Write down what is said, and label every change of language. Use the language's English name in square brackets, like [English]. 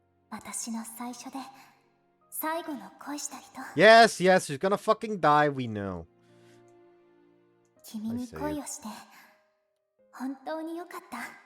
[Japanese] 私の最初で最後の恋した人。 [English] Yes, yes, she's gonna fucking die, we know. [Japanese] 君に恋をして本当によかった。